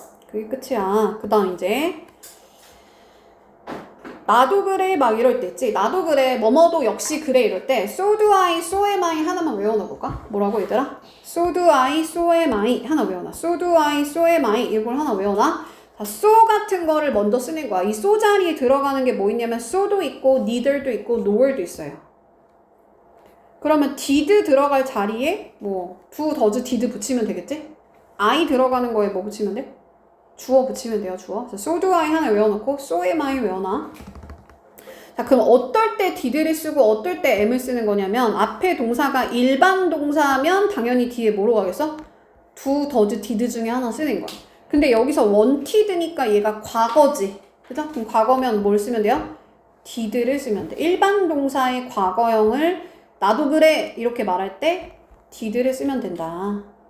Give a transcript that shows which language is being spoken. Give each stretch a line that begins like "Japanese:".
Korean: 그게 끝이야. 그 다음 이제 나도 그래 막 이럴 때 있지. 나도 그래 뭐뭐도 역시 그래 이럴 때 so do I, so am I 하나만 외워놔볼까? 뭐라고 얘들아?
English: so do I, so am I 하나 외워놔. so do I, so am I 이걸 하나 외워놔.
Korean: 자, so 같은 거를 먼저 쓰는 거야. 이 so 자리에 들어가는 게 뭐 있냐면 so도 있고 neither도 있고 nor도 있어요. 그러면 did 들어갈 자리에 뭐 do, does, did 붙이면 되겠지? I 들어가는 거에 뭐 붙이면 돼? 주어 붙이면 돼요. 주어.
English: so do I 하나 외워놓고 so am I 외워놔.
Korean: 자, 그럼 어떨 때 did를 쓰고 어떨 때 am을 쓰는 거냐면 앞에 동사가 일반 동사면 당연히 뒤에 뭐로 가겠어? do, does, did 중에 하나 쓰는 거야. 근데 여기서 wanted니까 얘가 과거지. 그죠? 그럼 과거면 뭘 쓰면 돼요? did를 쓰면 돼. 일반 동사의 과거형을 나도 그래 이렇게 말할 때 did를 쓰면 된다.